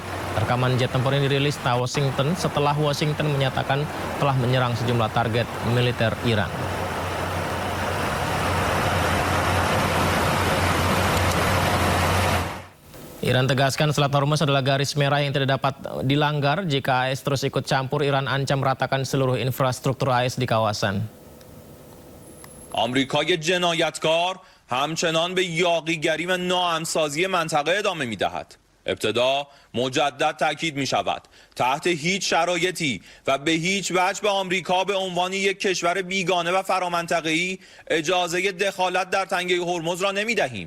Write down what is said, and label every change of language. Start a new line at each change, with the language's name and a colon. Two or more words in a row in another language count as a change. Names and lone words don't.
Indonesian: Rekaman jet tempur ini dirilis Washington setelah Washington menyatakan telah menyerang sejumlah target militer Iran. Iran tegaskan Selat Hormuz adalah garis merah yang tidak dapat dilanggar. Jika AS terus ikut campur, Iran ancam meratakan seluruh infrastruktur AS di kawasan.
Persian: آمریکای جنایتکار همچنان به یاغیگری و ناهمسازی منطقه ادامه می‌دهد. ابتدا مجدد تاکید می‌شود تحت هیچ شرایطی و به هیچ وجه به آمریکا به عنوان یک کشور بیگانه و فرامنطقه‌ای اجازه دخالت در تنگه هرمز را نمی‌دهیم.